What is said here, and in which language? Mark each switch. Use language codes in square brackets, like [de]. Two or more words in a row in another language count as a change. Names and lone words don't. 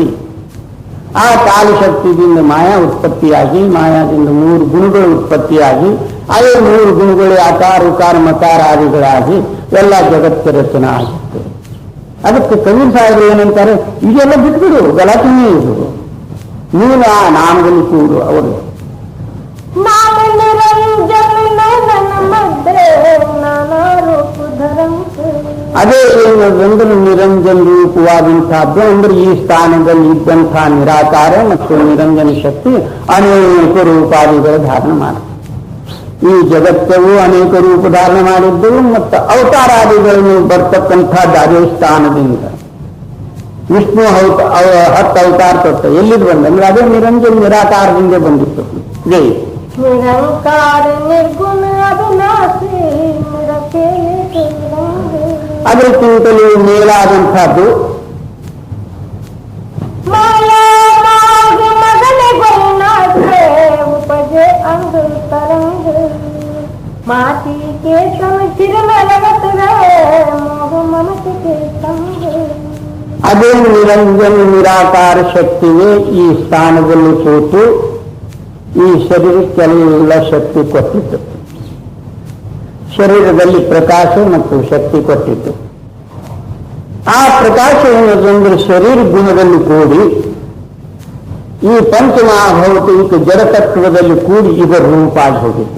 [kn] ಆ ಕಾಲಶಕ್ತಿಯಿಂದ ಮಾಯಾ ಉತ್ಪತ್ತಿಯಾಗಿ, ಮಾಯಾದಿಂದ 3 ಗುಣಗಳು ಉತ್ಪತ್ತಿಯಾಗಿ, ಅದೇ 3 ಗುಣಗಳು ಆಕಾರ ಉಕಾರ ಮಕಾರ ಆದಿಗಳಾಗಿ ಎಲ್ಲ ಜಗತ್ತು ರಚನೆ ಆಗುತ್ತೆ. ಅದಕ್ಕೆ ಕಬೀರ್ ಸಾಹೇಬರು ಏನಂತಾರೆ, ಇದೆಲ್ಲ ಬಿಟ್ಬಿಡು, ಗಲಾಟೆನೇ ಇದು, ನೀನು ಆ ನಾಮದಲ್ಲಿ ಕೂಡು. ಅವರು [hi] नाम निरंजन नयन मध्य नाना रूप धरम [kn] ಅದೇ ಏನಂದ್ರೆ ನಿರಂಜನ ರೂಪವಾದಂತಹದ್ದು. ಅಂದ್ರೆ ಈ ಸ್ಥಾನದಲ್ಲಿ ಇದ್ದಂತಹ ನಿರಾಕಾರ ಮತ್ತು ನಿರಂಜನ ಶಕ್ತಿ ಅನೇಕ ರೂಪಾದಿಗಳ ಧಾರಣ ಮಾಡುತ್ತೆ. ಈ ಜಗತ್ತವು ಅನೇಕ ರೂಪ ಧಾರಣ ಮಾಡಿದ್ದು ಮತ್ತು ಅವತಾರಾದಿಗಳನ್ನು ಬರ್ತಕ್ಕಂಥದ್ದು ಅದೇ ಸ್ಥಾನದಿಂದ. ವಿಷ್ಣು 10 ಅವತಾರ ತೊಟ್ಟ ಎಲ್ಲಿದ್ದು ಬಂದಂದ್ರೆ ಅದೇ ನಿರಂಜನ ನಿರಾಕಾರದಿಂದ ಬಂದಿತ್ತು. ಜೈ [hi] निरंकार निर्गुण अविनाशी [kn] ಅದಕ್ಕಿಂತಲೂ ಮೇಲಾದಂತಹದ್ದು [hi] माया मार्ग मगन गोनाथे उपजे अंग तरंग माटी के समचिर में लगत रहे मोह ममत के संग [kn] ಅದೇ ನಿರಂಜನ ನಿರಾಕಾರ ಶಕ್ತಿಯೇ ಈ ಸ್ಥಾನದಲ್ಲಿ ಕೂತು ಈ ಶರೀರಕ್ಕೆಲ್ಲ ಶಕ್ತಿ ಕೊಟ್ಟಿತ್ತು. ಶರೀರದಲ್ಲಿ ಪ್ರಕಾಶ ಮತ್ತು ಶಕ್ತಿ ಕೊಟ್ಟಿತ್ತು. ಆ ಪ್ರಕಾಶ ಏನಂದ್ರೆ ಶರೀರ ಗುಣದಲ್ಲಿ ಕೂಡಿ ಈ ಪಂಚಮಹಾಭೌತಿಕ ಜಡತತ್ವದಲ್ಲಿ ಕೂಡಿ ಇದರ ರೂಪ ಆಗಿ ಹೋಗಿತ್ತು.